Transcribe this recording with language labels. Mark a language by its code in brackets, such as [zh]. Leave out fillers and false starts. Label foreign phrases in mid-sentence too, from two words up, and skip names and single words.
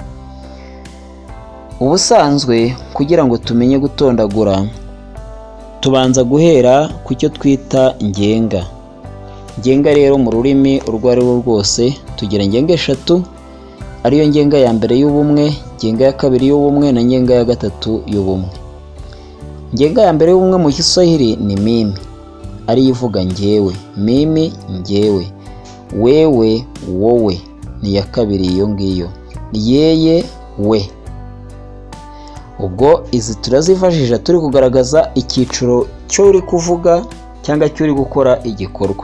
[rw] Ubusanzwe kugira ngo tumenye gutondagura tubanza guhera ku cyo twita ngenga. Ngenga rero mu rurimi urwo ari rwo rwose tugira ngenga 3, ariyo ngenga ya mbere y'ubumwe, ngenga ya kabiri y'ubumwe na ngenga ya gatatu y'ubumwe. Ngenga ya mbere y'ubumwe mu Kiswahili ni mimi, ari ivuga ngewe, [sw] mimi ngewe, wewe wowe [rw] ni ya kabiri iyo ngiyo, yeye we. Ubwo izi turazifashisha turi kugaragaza icyiciro cyo uri kuvuga cyangwa cyo uri gukora igikorwa.